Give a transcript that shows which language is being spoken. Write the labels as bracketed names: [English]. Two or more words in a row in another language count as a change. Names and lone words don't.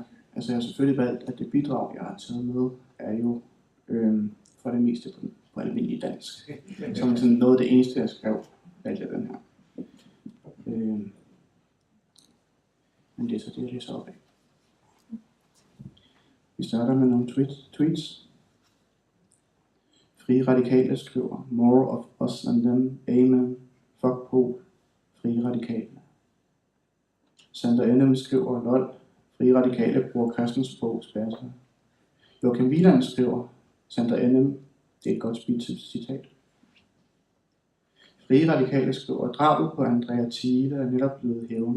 [Danish] Altså jeg har selvfølgelig valgt, at det bidrag, jeg har taget med, er jo for det meste på almindelig dansk. Som sådan noget af det eneste, jeg skrev, valgte jeg den her. Men det er så det, jeg læser op af. Vi starter med nogle tweets. Frie Radikale skriver, [English] more of us than them, amen, [Danish] fuck på, [English] Frie Radikale. [Danish] Sander NM skriver, lol, Frie Radikale bruger Christensborg spærser. Joakim Vilandt skriver, Sander NM, det er et godt citat. Frie Radikale skriver, drabet på Andrea Thiele er netop blevet hævnet.